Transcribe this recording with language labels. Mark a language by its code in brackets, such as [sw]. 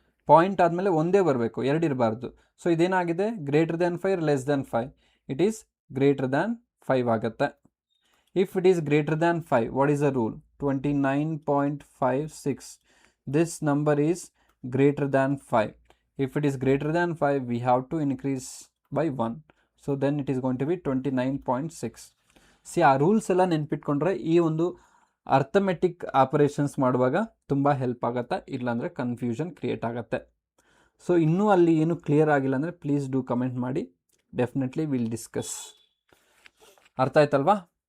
[kn] Point ಆದಮೇಲೆ ಒಂದೇ ಬರಬೇಕು, ಎರಡು ಇರಬಾರ್ದು. So ಇದೇನಾಗಿದೆ, greater than 5 less than 5, [en] it is greater than 5 [kn] ಆಗುತ್ತೆ. [en] If it is greater than 5, what is the rule? 29.56. This number is greater than 5. If it is greater than 5, we have to increase by 1. So then it is going to be 29.6. [kn] See, ಆ rules ಎಲ್ಲ ನೆನ್ಪಿಟ್ಕೊಂಡ್ರೆ ಈ ಒಂದು arithmetic operations ಮಾಡುವಾಗ ತುಂಬ help ಆಗುತ್ತೆ, ಇಲ್ಲಾಂದರೆ confusion create ಆಗುತ್ತೆ. So ಇನ್ನೂ ಅಲ್ಲಿ ಏನು ಕ್ಲಿಯರ್ ಆಗಿಲ್ಲ ಅಂದರೆ [en] please do comment [kn] ಮಾಡಿ, [en] Definitely will discuss. [kn] ಅರ್ಥ ಆಯ್ತಲ್ವಾ?